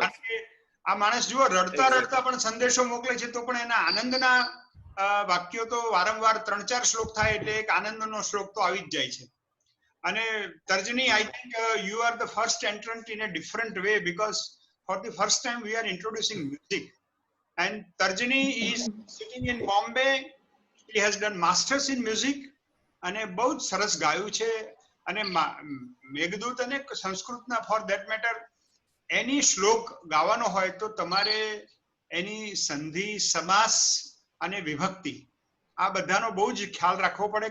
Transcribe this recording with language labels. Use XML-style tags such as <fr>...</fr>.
<gu>કારણ કે આ માણસ જુઓ રડતા રડતા પણ સંદેશો મોકલે છે તો પણ એના આનંદના વાક્યો તો વારંવાર 3-4 શ્લોક થાય એટલે એક આનંદનો શ્લોક તો આવી જ જાય છે.</gu> <en>અને Tarjini, I think you are the first entrant in a different way because for the first time we are introducing music. And Tarjini is sitting in Bombay. He has done masters in music</en> <gu>અને બહુ જ સરસ ગાયું છે. અને મેઘદૂત અને સંસ્કૃતના</gu> <en>for that matter</en> <gu>એની શ્લોક ગાવાનો હોય તો તમારે એની સંધિ, સમાસ અને વિભક્તિ આ બધાનો બહુ જ ખ્યાલ રાખવો પડે.</gu>